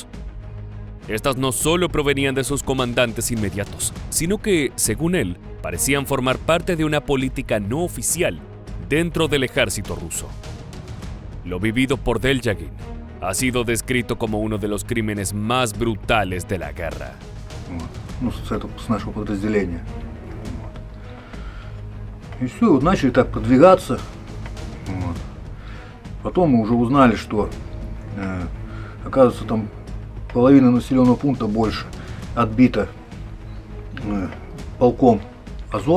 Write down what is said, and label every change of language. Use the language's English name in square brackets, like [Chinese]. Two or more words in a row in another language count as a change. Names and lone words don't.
[Spanish] Estas no solo provenían de sus comandantes inmediatos, sino que, según él, parecían formar parte de una política no oficial dentro del ejército ruso. Lo vivido por Deljagin ha sido descrito como uno de los crímenes más brutales de la guerra. [Russian] Ну, с нашего подразделения. И все, вот начали так продвигаться. Вот. Потом мы уже узнали, что, оказывается, там половина населенного пункта больше отбита полком Азов.